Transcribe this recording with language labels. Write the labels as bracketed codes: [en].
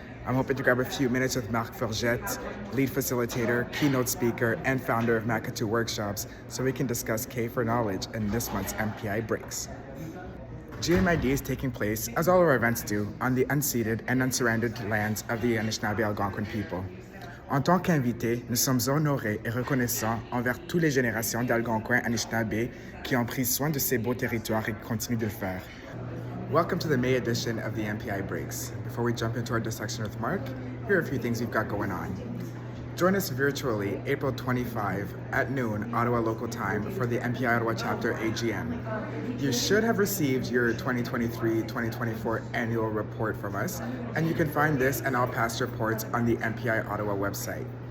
[en] I'm hoping to grab a few minutes with Marc Forget, lead facilitator, keynote speaker, and founder of MPI Workshops, so we can discuss K for Knowledge in this month's MPI Breaks. GMID is taking place, as all of our events do, on the unceded and unsurrendered lands of the Anishinaabe Algonquin people. [fr] En tant qu'invités, nous sommes honorés et reconnaissants envers toutes les générations d'Algonquins Anishinaabe qui ont pris soin de ces beaux territoires et qui continuent de le faire. [en] Welcome to the May edition of the MPI Breaks. Before we jump into our discussion with Marc, here are a few things we've got going on. Join us virtually April 25 at noon, Ottawa local time, for the MPI Ottawa Chapter AGM. You should have received your 2023-2024 annual report from us, and you can find this and all past reports on the MPI Ottawa website.